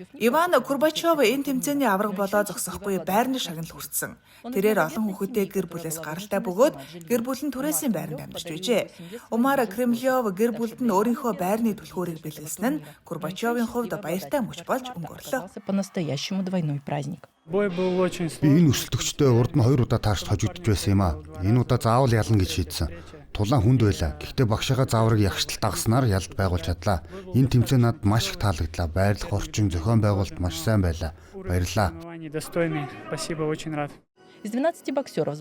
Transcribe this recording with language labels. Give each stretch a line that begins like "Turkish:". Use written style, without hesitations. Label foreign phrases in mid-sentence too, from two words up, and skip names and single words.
Mongolian: Иван Курбачев энэ тэмцээний авраг болоо зогсохгүй байрны шагнал хүртсэн. Тэрээр олон хүүхэдтэй гэр бүлээс гаралтай бөгөөд гэр бүл нь түрээсийн байранд амьдарч байжээ. Умар Кремлев гэр бүлд нь өөрийнхөө байрны түлхүүрийг бэлгэлсэн нь Курбачевын хувьд баяртай мөч болж өнгөрлөө.
Russian: По-настоящему двойной праздник.
Mongolian: Би энэ өрсөлдөгчтэй урд нь 2 удаа таарч хожигдож байсан юм а. Энэ удаа заавал ялна гэж шийдсэн. Тулаан хүнд байлаа. Гэхдээ багшаага зааврыг ягштал дагснаар ялд байгуулж чадлаа. Энэ тэмцээн надад маш их таалагдлаа. Байрлах орчин, зохион байгуулалт маш сайн байлаа. Баярлалаа.
Russian: Из 12 боксеров.